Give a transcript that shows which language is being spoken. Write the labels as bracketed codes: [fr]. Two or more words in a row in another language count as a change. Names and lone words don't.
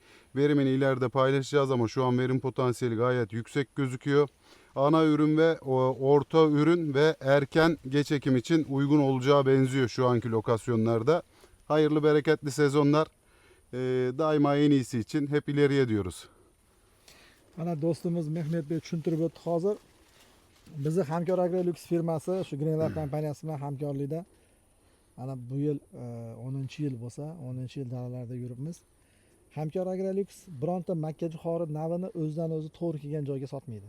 [tr] Verimini ileride paylaşacağız ama şu an verim potansiyeli gayet yüksek gözüküyor. Ana ürün ve orta ürün ve erken geç ekim için uygun olacağı benziyor şu anki lokasyonlarda. Hayırlı bereketli sezonlar. Daima en iyisi için hep ileriye diyoruz. [uz] Ana do'stimiz Mehmet Bey tushuntirib o'tdi hozir. Bizi Hamkor Agrolux firmasi shu Green Life kompaniyasi bilan hamkorlikda ana bu yil 10-yil bo'lsa, 10-yil dalalarda yuribmiz. Hamkor Agrolux bironta makkajo'xori navini o'zidan o'zi to'g'ri kelgan joyga sotmaydi.